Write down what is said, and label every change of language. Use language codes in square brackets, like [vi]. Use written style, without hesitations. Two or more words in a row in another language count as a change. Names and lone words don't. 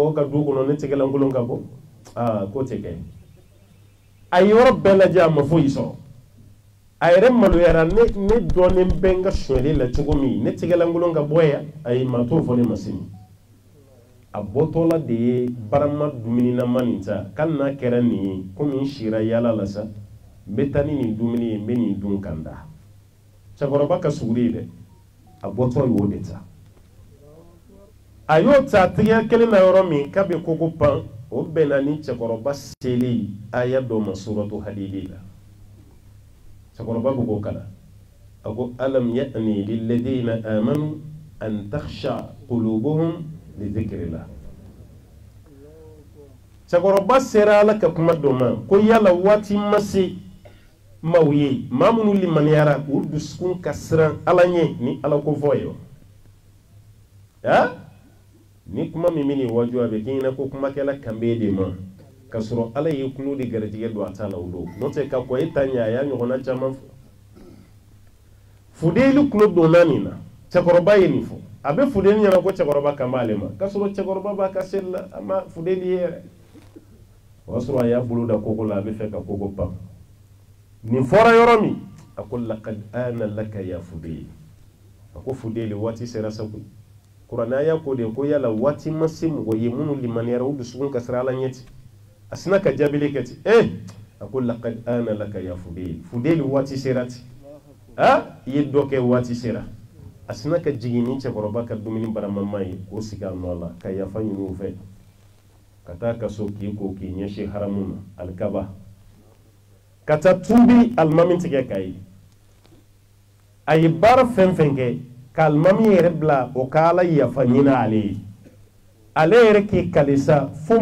[bm] mɔgɔ ka du kɔnɔ ne tɛgɛlankolon ka bɔ k'o tɛ kɛ a ye yɔrɔ bɛɛ lajɛ a ma foyi sɔrɔ a yɛrɛ maloyara ne dɔɔnin bɛ n ka sonyali la cogo min ne tɛgɛlankolon ka bɔ yan ayi maa t'o fɔ ne ma sini a bɔtɔla de ye barama dumunilaman nin ta k'ali n'a kɛra nin ye komi n sira yala la sa n bɛ taa ni nin dumuni ye n bɛ nin dun ka n da cɛkɔrɔba ka suguri ye dɛ a bɔtɔ y'o de ta a y'o ta tigɛ kelen na yɔrɔ min k'a bɛ kogo pan o bɛnna ni cɛkɔrɔba selen aya dɔ ma suratu Hadid la cɛkɔrɔba bɛ k'o kalan a ko [ar] ألم يأن للذين آمنوا أن تخشع قلوبهم لذكر الله [bm] cɛkɔrɔba sera Ala ka kuma dɔ ma ko yala waati ma se maaw ye maa minnu limaniyara u dusukun ka siran Ala ɲɛ ni Ala ko fɔ ye ni kuma min bɛ waju a bɛ k'i ɲɛna ko kumakɛla kan bɛ de ma ka sɔrɔ Ala ye kulo de garijɛgɛ don a ta la o don n'o tɛ ka kɔ e ta ɲɛ a y'a ɲɔgɔnna caman fɔ Fudayl kulo donna nin na cɛkɔrɔba ye nin fɔ a bɛ Fudayl ɲɛna ko cɛkɔrɔba kan b'ale ma ka sɔrɔ cɛkɔrɔba b'a ka seli la a ma Fudayl ye yɛrɛ o y'a sɔrɔ a y'a bolo da kogo la a bɛ fɛ ka kogo pan nin fɔra yɔrɔ min a ko [ar] لقد آن لك يا فضيل [bm] a ko Fudayl waati sera sago kuranɛ y'a ko de ko yala waati ma se mɔgɔ ye minnu limaniyara u dusukun ka siran Ala ɲɛ ten a sina ka jaabili kɛ ten a ko [ar] لقد آن لك يا فضيل [bm] waati sera ten i ye dɔ kɛ waati sera a sina ka jigin ni cɛkɔrɔba ka dumuni baramama ye k'o sigi a nɔ la ka yafa ɲini u fɛ ka taa ka so k'i ko k'i ɲɛsin haramu na alikaba ka taa tuubi alimami tigɛ k'a ye a ye baara fɛn fɛn kɛ ka alimami yɛrɛ bila o ka Ala yafa ɲini ale ye ale yɛrɛ k'i kalisa fo